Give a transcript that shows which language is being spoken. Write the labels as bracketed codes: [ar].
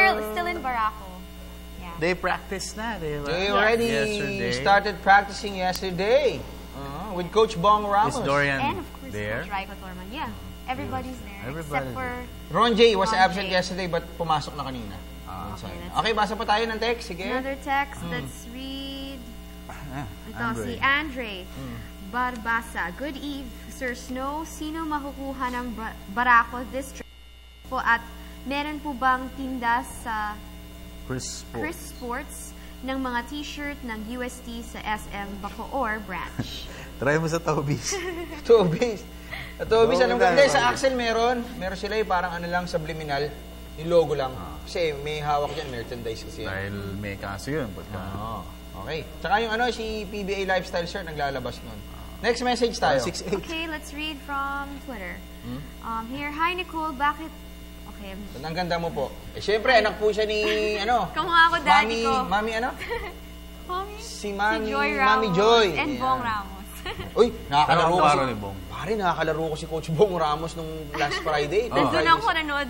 [en] Still in Barako. They practiced [tl] na, di ba? [en] They already started practicing yesterday with Coach Bong Ramos. Is Dorian And of course, there? Coach Raiko Torman. Yeah, everybody's there. Except for Ron J was absent yesterday but [tl] pumasok na kanina. Okay, basa pa tayo ng text. Sige. [en] Another text. Let's read. Ito, si Andre Barbasa. Good eve, Sir Snow. [tl] Sino makukuha ng Barako District po at meron po bang tinda sa Chris Sports ng mga t-shirt ng UST sa SM Bacoor branch? Try mo sa Tobis. Tobis, alam ko. Hindi, sa Axel meron. Meron sila parang ano lang, subliminal. Yung logo lang. Kasi may hawak dyan, merchandise kasi. Dahil may kaso yun. Okay. Tsaka yung si PBA Lifestyle Shirt, naglalabas nun. [en] Next message [tl] tayo. 6'8". [en] Okay, let's read from Twitter. Here, hi Nicole, [tl] bakit... [en] Okay. [tl] Ang ganda mo po. Siyempre, anak po siya ni, Kamukha ako, daddy ko. Mami ano? Si Joy Ramos. Mami Joy. [en] And Bong Ramos. [tl] Uy, nakakalaro ko si Bong. Pare, nakakalaro ko si Coach Bong Ramos nung [en] last Friday. [tl] Doon ako nanood.